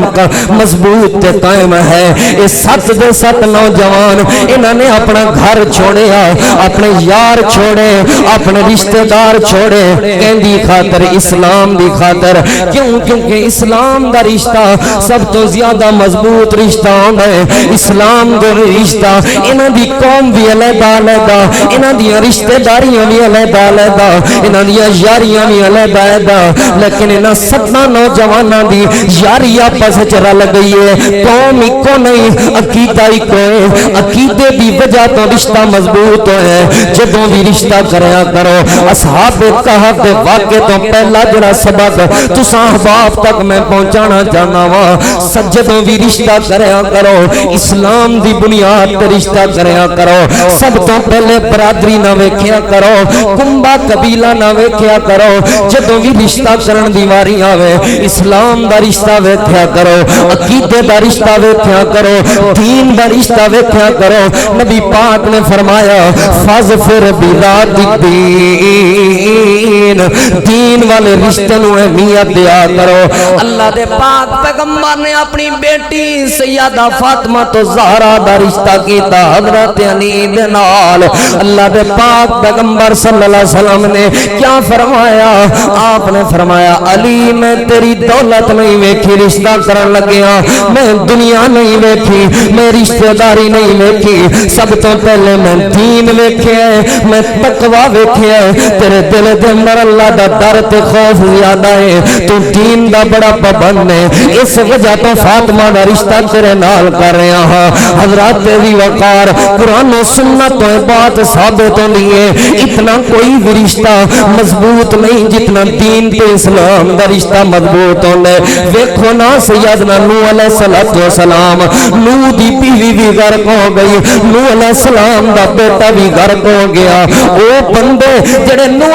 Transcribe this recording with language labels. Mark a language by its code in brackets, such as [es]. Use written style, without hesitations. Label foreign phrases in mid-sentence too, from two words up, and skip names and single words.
[pa] مضبوط تے قائم ہے یہ 7 دے 7 نوجوان انہوں نے اپنا گھر چھوڑیا اپنے یار چھوڑے اپنے رشتہ دار چھوڑے کہندی خاطر اسلام دی خاطر کیونکہ اسلام دا رشتہ سب تو زیادہ مضبوط رشتہ ہوتا ہے اسلام دا رشتہ انہاں دی قوم بھی علیحدہ علیحدہ انہاں دی رشتہ داریاں بھی علیحدہ علیحدہ انہاں دی یاریاں بھی علیحدہ علیحدہ لیکن انہاں 7 نوجواناں دی یاری آپس وچ رل گئی ہے قوم اکو نہیں عقیدہ اکو ہے عقیدے دی وجہ تو رشتہ مضبوط ہے جدوں بھی رشتہ کریا کرو اصحاب کہف دے واقعے تو پہلا جڑا سبق تساں احباب تک میں پہنچانا چاہنا وا جدوں بھی رشتہ کریا کرو اسلام دی بنیاد تے رشتہ کریا کرو سب تو پہلے برادری نہ ویکھیا کرو کنبا قبیلہ نہ ویکھیا کرو جدوں بھی رشتہ کرن دی واری آوے اسلام دا رشتہ ویکھیا کرو عقیدے دا رشتہ ویکھیا کرو دین دا رشتہ ویکھیا کرو نبی پاک نے فرمایا [ar] فاظفر بذات [pa] الدین دین والے رشتے نو اہمیت دیا کرو اللہ دے پاک پیغمبر نے اپنی بیٹی سیدہ فاطمہ تو زہرا دا رشتہ کیتا حضرت علی دے نال اللہ دے پاک پیغمبر [ar] صلی اللہ علیہ وسلم [pa] نے کیا فرمایا آپ نے فرمایا علی میں تیری دولت نہیں ویکھی رشتہ کرن لگیا میں دنیا نہیں ویکھی میں رشتہ داری نہیں ویکھی سب تو پہلے میں دین ویکھیا ہے میں تقوی ویکھیا ہے تیرے دل دے اندر اللہ دا ڈر تے خوف زیادہ ہے تو دین دا بڑا پابند ہے اس وجہ تو فاطمہ دا رشتہ تیرے نال کر رہا ہاں حضرات دی وقار قرآن و سنت تو بات ثابت ہوئی ہے اتنا کوئی بھی رشتہ مضبوط نہیں جتنا دین تے اسلام دا رشتہ مضبوط ہونا ہے ویکھو نا سیدنا نوح [ar] علیہ السلام [pa] نوح دی بیوی بھی غرق ہو گئی نوح [ar] علیہ السلام [pa] دا بیٹا بھی غرق ہو گیا او بندے جڑے نوح